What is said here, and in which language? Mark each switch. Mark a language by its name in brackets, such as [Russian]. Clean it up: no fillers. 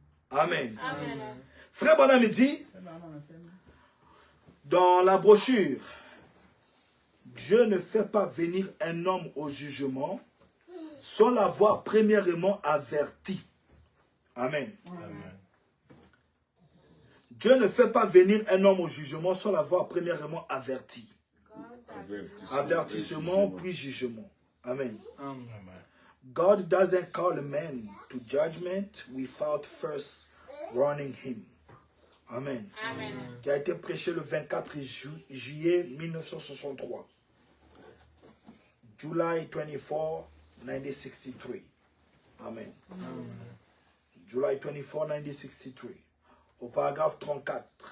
[French] Amen. Frère Branham dit, dans la brochure, Dieu ne fait pas venir un homme au jugement sans l'avoir premièrement averti. Amen. Dieu ne fait pas venir un homme au jugement sans l'avoir premièrement averti. Avertissement puis jugement. Amen. [English] God doesn't call a man to judgment without first warning him. Amen. [French] Qui a été prêché le 24 juillet 1963. [English] July 24, 1963. Amen. July 24, 1963. [French] Au paragraphe 34.